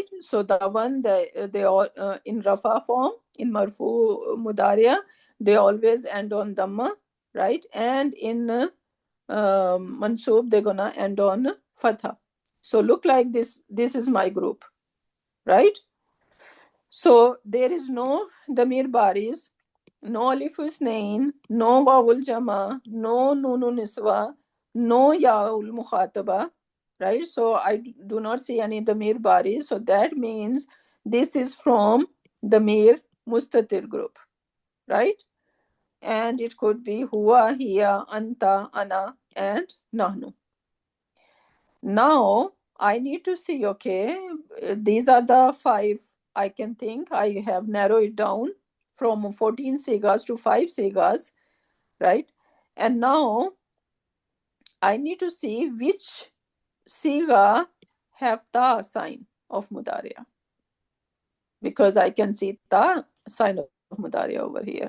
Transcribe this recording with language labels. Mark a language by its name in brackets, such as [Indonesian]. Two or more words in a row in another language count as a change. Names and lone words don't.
[English] So the one they all in rafa form, in [Arabic] مرفوع مضارعة, [English] they always end on dhamma, right? And in mansub, they're gonna end on fatha. So look like this is my group, right? So there is no [Arabic] ضمير بارز, [English] no [Arabic] ألف الاثنين, [English] no [Arabic] واو الجماعة, [English] no [Arabic] نون النسوة, [English] no [Arabic] ياء المخاطبة, [English] right? So I do not see any [Arabic] ضمير بارز. [English] So that means this is from [Arabic] ضمير مستتر [English] group, right? And it could be [Arabic] هو، هي، أنت، أنا, [English] and nahnu. Now I need to see, okay, these are the 5 I can think. I have narrowed it down from 14 sigas to 5 sigas, right? And now I need to see which siga have ta sign of mudariya, because I can see ta sign of mudariya over here.